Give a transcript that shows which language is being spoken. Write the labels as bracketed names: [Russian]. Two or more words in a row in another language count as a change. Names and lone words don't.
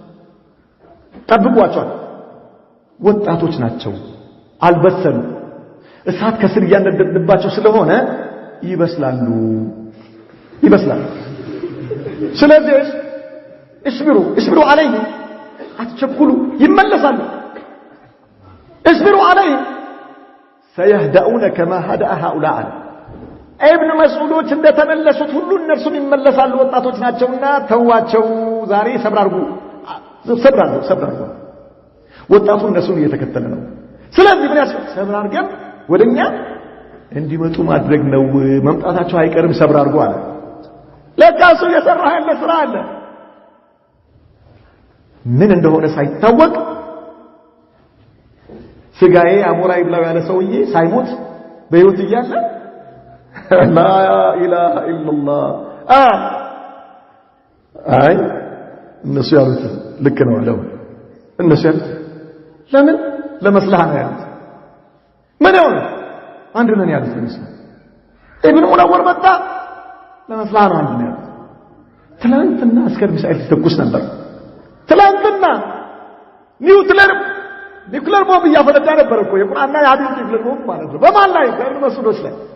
[Amharic] ጠብቋቸው ወጣቶች ናቸው አልበሰሉ እሳት ከስር ያነደድባቸው ስለሆነ ይበስላሉ ስለዚህ [Arabic] اصبروا عليه [Amharic] አትቸኩሉ ይመለሳሉ [Arabic] اصبروا عليه سيهدؤون كما هدأ هؤلاء [Amharic] ኢብኑ መስዑዶች እንደተመለሱት ሁሉ እነርሱም ይመለሳሉ ወጣቶች ናቸውና ተዋቸው ዛሬ ሰብራርጉ ወጣቱ እነሱን እየተከተለ ነው ስለዚህ ምን ያስፈልግ ሰብራርገን ወደኛ እንዲመጡ ማድረግ ነው መምጣታቸው አይቀርም ሰብራርጉ አለ ለካሱ የሰራ ያለ ስራ አለ ምን እንደሆነ ሳይታወቅ ስጋዬ አሞራ ይብላው ያለ ሰውዬ ሳይሞት በህይወት እያለ [Arabic] لا اله الا الله [Amharic] አይ እነሱ ያሉት ልክ ነው አለው እነሱ ያሉት ለምን ለመስላህ ነው ያሉት ምን ነው አንድ ነን ያሉት እነሱ ኢብኑ ሙነወር መጣ ለመስላህ ነው አንድ ነው ያሉት ትላንትና አስከር ሚሳኤል ተኩስ ነበር ትላንትና ኒውክሌር ቦምብ እያፈነዳ ነበር እኮ የቁርአንና የሐዲስ ኒውክሌር ቦምብ ማለት ነው በማን ላይ በኢብኑ መስዑዶች ላይ